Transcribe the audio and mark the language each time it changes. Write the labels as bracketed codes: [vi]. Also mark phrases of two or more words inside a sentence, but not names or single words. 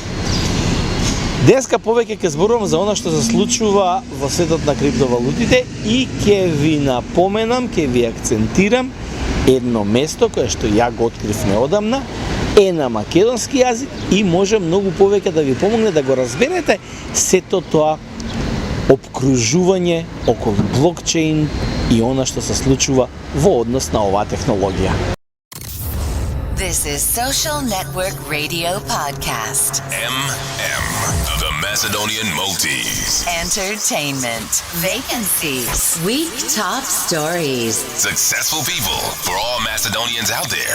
[mk] Денеска повеќе ќе зборувам за она што се случува во светот на криптовалутите и ќе ви напоменам, ќе ви акцентирам едно место кое што ја го открив неодамна, е на македонски јазик и може многу повеќе да ви помогне да го разберете сето тоа обкружување околу блокчейн и она што се случува во однос на оваа технологија. [en] This is Social Network Radio Podcast. The Macedonian Maltese. Entertainment. Vacancies. Week top stories. Successful people for all Macedonians out there.